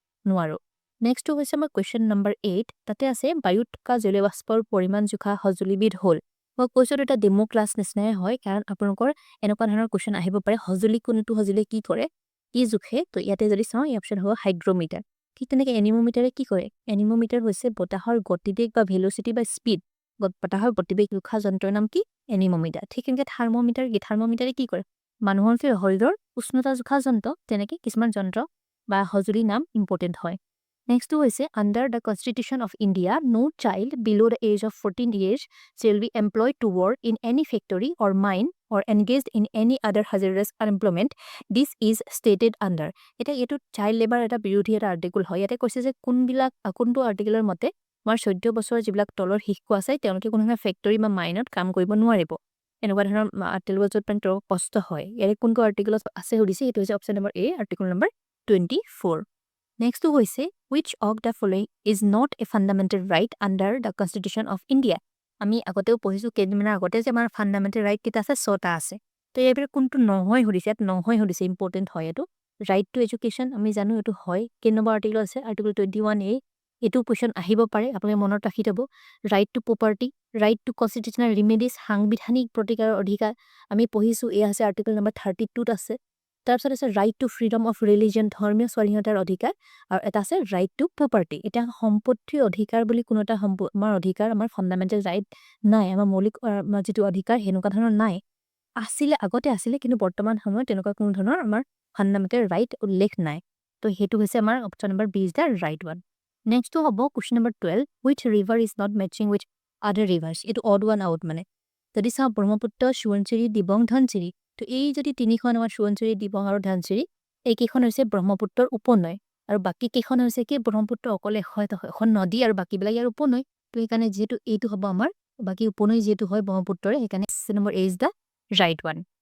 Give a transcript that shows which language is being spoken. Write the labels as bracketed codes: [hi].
[as] নোৱাৰোঁ নেক্সটটো হৈছে আমাৰ কুৱেশ্যন নম্বৰ 8 তাতে আছে বায়ুত থকা জলীয়বাষ্পৰ পৰিমাণ জোখা সঁজুলিবিধ হ'ল মই কৈছোঁ এটা ডেমো ক্লাছ নিচিনাই হয় কাৰণ আপোনালোকৰ এনেকুৱা ধৰণৰ কুৱেশ্যন আহিব পাৰে সঁজুলি কোনটো সঁজুলি কি কৰে কি জোখে তো ইয়াতে যদি চাওঁ এই অপশ্যন হ'ব হাইগ্ৰমিটাৰ ঠিক তেনেকৈ এনিমোমিটাৰে কি কৰে এনিমোমিটাৰ হৈছে বতাহৰ গতিবেগ বা ভেল'চিটি বা স্পীড বতাহৰ গতিবেগ জোখা যন্ত্ৰৰ নাম কি এনিমোমিটাৰ ঠিক তেনেকৈ থাৰ্মোমিটাৰে কি কৰে মানুহৰ শৰীৰৰ উষ্ণতা জোখা যন্ত্ৰ তেনেকৈ কিছুমান যন্ত্ৰ বা সঁজুলিৰ নাম ইম্পৰ্টেণ্ট হয় [en] Next হৈছে under the Constitution of India, no child below the age of 14 years shall be employed to work in any factory or mine or engaged in any other hazardous employment. This is stated under. [as] এটা এইটো child labour এটা বিৰোধী এটা article হয়। ইয়াতে কৈছে যে কোনটো আৰ্টিকলৰ মতে আমাৰ 14 বছৰৰ যিবিলাক তলৰ শিশু আছে তেওঁলোকে কোনো ধৰণৰ ফেক্টৰী বা মাইনত কাম কৰিব নোৱাৰিব। এনেকুৱা ধৰণৰ আৰ্টিকল য'ত মানে তেওঁলোকৰ কষ্ট হয়। ইয়াৰে কোনটো আৰ্টিকলত আছে সুধিছে, এইটো হৈছে অপশ্যন নম্বৰ এ, আৰ্টিকল নম্বৰ 24. [en] Next হৈছে which of the following is not a fundamental right under the Constitution of India. [as] আমি আগতেও পঢ়িছোঁ কেইদিনমানৰ আগতে যে আমাৰ ফাণ্ডামেণ্টেল ৰাইট কেইটা আছে, 6টা আছে। তো এইবোৰ কোনটো নহয় সুধিছে, ইয়াত নহয় সুধিছে, ইম্পৰ্টেণ্ট হয় এইটো। ৰাইট টু এডুকেশ্যন আমি জানো এইটো হয়। কেই নম্বৰ আৰ্টিকল আছে, আৰ্টিকল 21A। এইটো কুৱেশ্যন আহিব পাৰে, আপোনালোকে মনত ৰাখি থ'ব। Right to property, right to constitutional remedies, সাংবিধানিক প্ৰতিকাৰৰ অধিকাৰ আমি পঢ়িছোঁ, এয়া আছে আৰ্টিকল নম্বৰ 32ত আছে। তাৰপিছত আছে right to freedom of religion, ধৰ্মীয় স্বাধীনতাৰ অধিকাৰ, আৰু এটা আছে ৰাইট টু প্ৰপাৰ্টি। এতিয়া সম্পত্তিৰ অধিকাৰ বুলি কোনো এটা আমাৰ অধিকাৰ, আমাৰ ফাণ্ডামেণ্টেল ৰাইট নাই, আমাৰ মৌলিক যিটো অধিকাৰ সেনেকুৱা ধৰণৰ নাই। আছিলে, আগতে আছিলে, কিন্তু বৰ্তমান সময়ত তেনেকুৱা কোনো ধৰণৰ আমাৰ ফাণ্ডামেণ্টেল ৰাইট উল্লেখ নাই। তো সেইটো হৈছে আমাৰ [en] Option number B is the right one. [as] নেক্সটটো হ'ব [en] Question number 12, which river is not matching with other rivers. [as] এইটো অড ওৱান আউট মানে। যদি চাওঁ ব্ৰহ্মপুত্ৰ, সোৱণশিৰি, দিবং, ধনশিৰি, তো এই যদি তিনিখন আমাৰ সোৱণশিৰি, দিবং আৰু ধনশিৰি, এইকেইখন হৈছে ব্ৰহ্মপুত্ৰৰ উপনৈ, আৰু বাকী কেইখন হৈছে কি ব্ৰহ্মপুত্ৰ অকলে এখন নদী আৰু বাকীবিলাক ইয়াৰ উপনৈ। তো সেইকাৰণে যিহেতু এইটো হ'ব আমাৰ বাকী উপনৈ যিহেতু হয় ব্ৰহ্মপুত্ৰৰে, সেইকাৰণে option number [en] A is the right one.